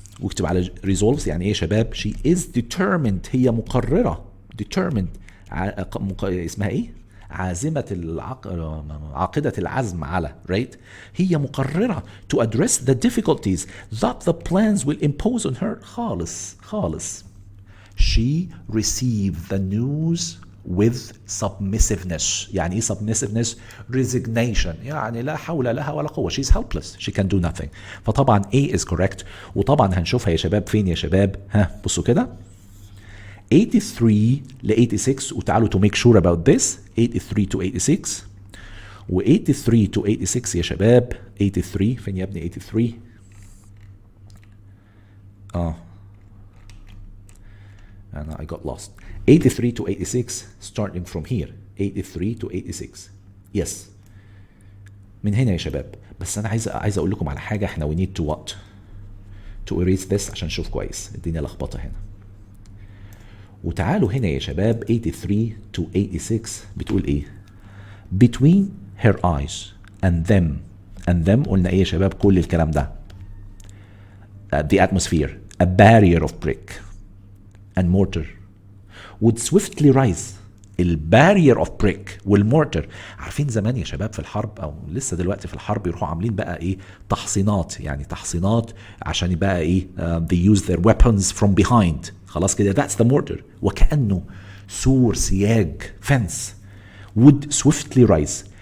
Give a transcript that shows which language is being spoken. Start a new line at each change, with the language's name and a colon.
Arabic: واكتب على resolves يعني ايه يا شباب؟
English: she is determined.
Arabic: هي مقررة. determined. اسمها ايه؟ عازمة عاقدة العزم على, right? هي مقررة
English: to address the difficulties that the plans will impose on her.
Arabic: خالص.
English: She received the news with submissiveness.
Arabic: يعني ايه submissiveness؟ resignation. يعني لا حول لها ولا قوة.
English: She's helpless. She can do nothing. فطبعا A is correct.
Arabic: وطبعا هنشوفها يا شباب فين يا شباب؟ بصوا كده.
English: 83 ل 86 وتعالوا to make sure about this. 83 to 86 و 83 to 86
Arabic: يا شباب. 83 فين يا ابني 83؟
English: I got lost. 83 to 86 starting from here. 83 to 86. Yes.
Arabic: من هنا يا شباب. بس انا عايز اقول لكم على حاجه.
English: احنا we need to what? To erase this
Arabic: عشان نشوف كويس. الدنيا لخبطه هنا. وتعالوا هنا يا شباب
English: 83 to 86
Arabic: بتقول ايه؟
English: Between her eyes and them
Arabic: قلنا ايه يا شباب كل الكلام ده؟
English: The atmosphere, a barrier of brick and mortar would swiftly rise.
Arabic: البارير اوف بريك والمورتر. عارفين زمان يا شباب في الحرب او لسه دلوقتي في الحرب يروحوا عاملين بقى ايه تحصينات، يعني تحصينات عشان يبقى ايه
English: they use their weapons from behind.
Arabic: خلاص كده
English: that's the mortar.
Arabic: وكأنه سور سياج
English: fence would swiftly rise.